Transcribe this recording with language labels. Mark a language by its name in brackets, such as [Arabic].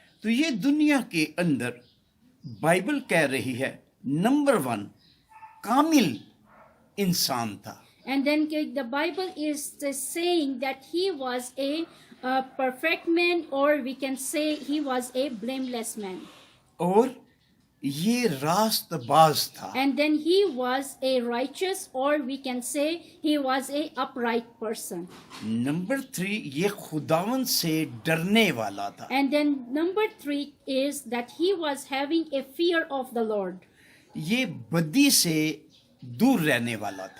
[Hindi] तो ये दुनिया के अंदर बाइबल कह रही है नंबर 1 कामिल इंसान था। [English] And then the Bible is saying that he was a perfect man, or we can say he was a blameless man. [Hindi] और ये रास्तबाज था। [English] And then he was a righteous, or we can say he was a upright person. [Hindi] Number 3 ये खुदावन से डरने वाला था। [English] And then number 3 is that he was having a fear of the Lord. [Hindi] ये बदी से दूर रहने वाला था।